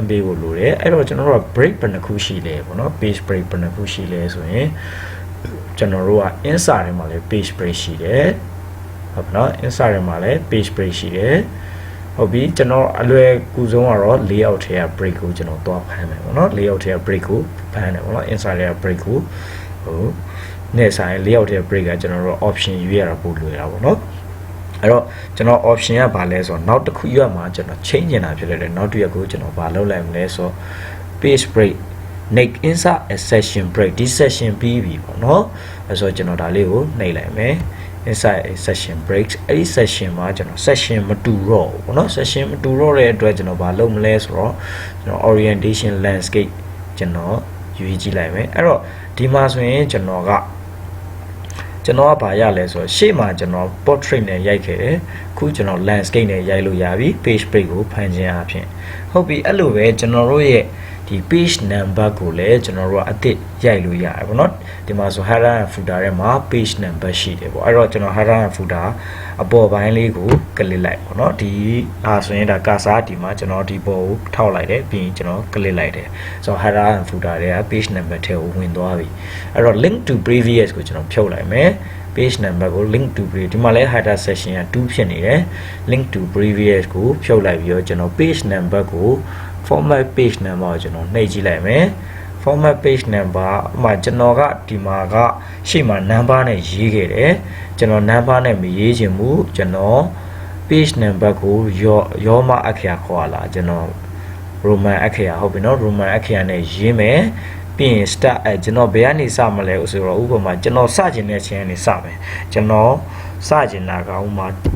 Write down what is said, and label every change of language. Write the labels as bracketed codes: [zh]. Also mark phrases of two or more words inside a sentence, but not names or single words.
[my] ပေးဖို့လိုတယ်အဲ့တော့ကျွန်တော်တို့က break ဘယ်နှခုရှိလဲပေါ့နော် [en] page break [my] ဘယ်နှခုရှိလဲဆိုရင်ကျွန်တော်တို့က insert ထဲမှာလည်း [en] page break [my] ရှိတယ်ဟုတ်ပါနော် insert ထဲမှာလည်း [en] page break [my] ရှိတယ်ဟုတ်ပြီကျွန်တော်အလွယ်ကူဆုံးကတော့ layout ထဲက break ကိုကျွန်တော်သွားဖမ်းမယ်ပေါ့နော် layout ထဲက break ကိုဖမ်းတယ်ပေါ့နော် insert ထဲက break ကိုနဲ့ဆိုင် layout ထဲက break ကကျွန်တော်တို့ option ရွေးရတာပို့လွယ်တာပေါ့နော်အဲ့တော့ကျွန်တော် option ကဘာလဲဆိုတော့နောက်တစ်ခုရွက်မှာကျွန်တော် change နေတာဖြစ်တယ်နောက်တစ်ရက်ကိုကျွန်တော်ဘာလုပ်လိုက်မလဲဆိုတော့ [en] page break make insert a session break [my] ဒီ session ပြီးပြီပေါ့နော်အဲ့ဆိုကျွန်တော်ဒါလေးကိုနှိပ်လိုက်မယ် [en] inside a session breaks [my] အဲ့ဒီ session မှာကျွန်တော် session မတူတော့ဘူးเนาะ session မတူတော့တဲ့အတွက်ကျွန်တော်ဘာလုပ်မလဲဆိုတော့ကျွန်တော် [en] orientation landscape [my] ကျွန်တော်ရွေးကြည့်လိုက်မယ်အဲ့တော့ဒီမှာဆိုရင်ကျွန် တော်ကဘာရလဲဆိုတော့ရှေ့မှာကျွန်တော် portrait နဲ့ရိုက်ခဲ့တယ်အခုကျွန်တော် landscape နဲ့ရိုက်လို့ရပြီ [en] page break [my] ကိုဖန်ခြင်းအပြင်ဟုတ်ပြီအဲ့လိုပဲကျွန်တော်တို့ရဲ့ဒီ [en] page number [my] ကိုလည်းကျွန်တော်တို့ကအသစ်ရိုက်လို့ရတယ်ပေါ့နော်ဒီမှာဆို [en] header and footer [my] ထဲမှာ [en] page number [my] ရှိတယ်ပေါ့အဲ့တော့ကျွန်တော် [en] header and footer [my] အပေါ်ပိုင်းလေးကိုကလစ်လိုက်ပေါ့နော်ဒီဆိုရင်ဒါ cursor ဒီမှာကျွန်တော်ဒီပေါ်ကိုထောက်လိုက်တယ်ပြီးရင်ကျွန်တော်ကလစ်လိုက်တယ်ဆိုတော့ header [en] and footer [my] တွေက [en] page number [my] ထဲကိုဝင်သွားပြီအဲ့တော့ [en] link to previous [my] ကိုကျွန်တော်ဖြုတ်လိုက်မယ် [en] page number [my] ကို [en] link to previous [my] ဒီမှာလဲ [en] header section [my] က2 ဖြစ်နေတယ် [en] link to previous [my] ကိုဖြုတ်လိုက်ပြီးတော့ကျွန်တော် [en] page number [my] ကို [en] format page number [my] ကိုကျွန်တော်နှိပ်ကြည့်လိုက်မယ် format [en] page number [my] မှာကျွန်တော်ကဒီမှာကရှေ့မှာ number နဲ့ရေးခဲ့တယ်ကျွန်တော် number နဲ့မရေးချင်ဘူးကျွန်တော် [en] page number [my] ကိုရောမအခရာခေါ်လာကျွန်တော် roman အခရာဟုတ်ပြီနော် roman အခရာနဲ့ရေးမယ်ပြီးရင် start ကျွန်တော်ဘယ်ကနေစမလဲဆိုတော့ဥပမာကျွန်တော်စကျင်တဲ့အချိန်ကနေစမယ်ကျွန်တော်စကျင်တာကဥမာ